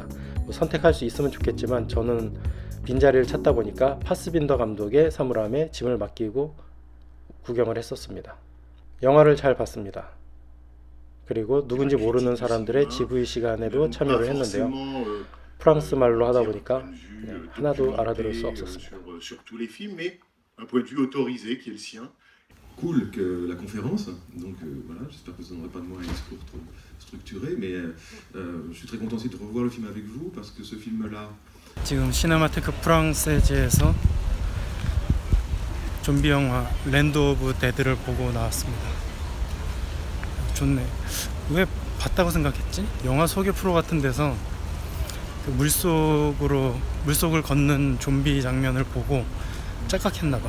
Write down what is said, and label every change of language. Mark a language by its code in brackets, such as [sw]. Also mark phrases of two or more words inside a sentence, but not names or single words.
[ko] 선택할 수 있으면 좋겠지만 저는 빈자리를 찾다 보니까 파스빈더 감독의 사물함에 짐을 맡기고 구경을 했었습니다. 영화를 잘 봤습니다. 그리고 누군지 모르는 사람들의 GV 시간에도 참여를 했는데요. 프랑스 말로 하다 보니까 하나도 알아들을 수 없었습니다. [fr] Cool que la conférence, donc voilà, j'espère que vous n'aurez pas de moi un discours trop structuré, mais je suis très content aussi de revoir le film avec vous parce que ce film-là. [ko] 지금 시네마테크 프랑세즈에서 좀비 영화 랜드 오브 데드를 보고 나왔습니다. 좋네. 왜 봤다고 생각했지? 영화 소개 프로 같은 데서 그 물속을 걷는 좀비 장면을 보고 짝각했나봐.